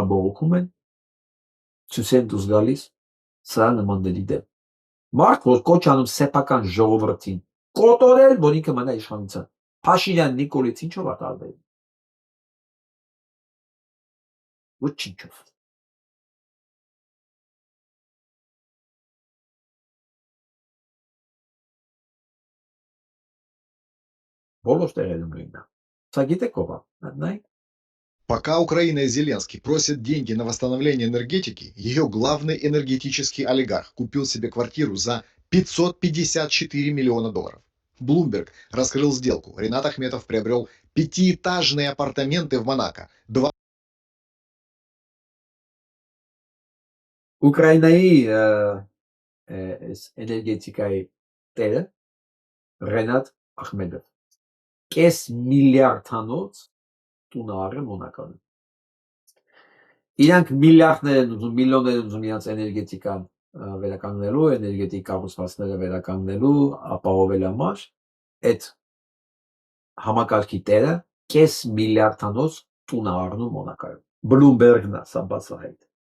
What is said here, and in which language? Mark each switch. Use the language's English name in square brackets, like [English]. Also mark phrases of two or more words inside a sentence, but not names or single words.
[Armenian] բողոքում են ցույցեն դուրս գալիս սա նմանների դեմ մարդ որ կոչ անում սեփական ժողովրդին կոտորել որ ինքը մնա իշխանության Փաշինյան Նիկոլից ինչով է տարբերվում ոչինչով բոլոր տեղերում նույնն է սա գիտեք ով է նայ [Russian] Пока Украина и Зеленский просят деньги на восстановление энергетики, ее главный энергетический олигарх купил себе квартиру за $554 миллиона. Bloomberg раскрыл сделку. Ренат Ахметов приобрел 5-этажные апартаменты в Монако. [Armenian] Ուկրաինայի էներգետիկայի տերը Ռենատ Ախմեդով կես միլիարդանոց տուն առը Մոնակոն իրանք միլիարդներ են ուզում միլիոններ են ուզում իրանց էներգետիկան վերականգնելու էներգետիկ կառուցվածքները վերականգնելու ապահովել համար այդ համակարգի տերը կես միլիարդանոց տուն առնում Մոնակոյում Bloomberg-ն է սա բացահայտ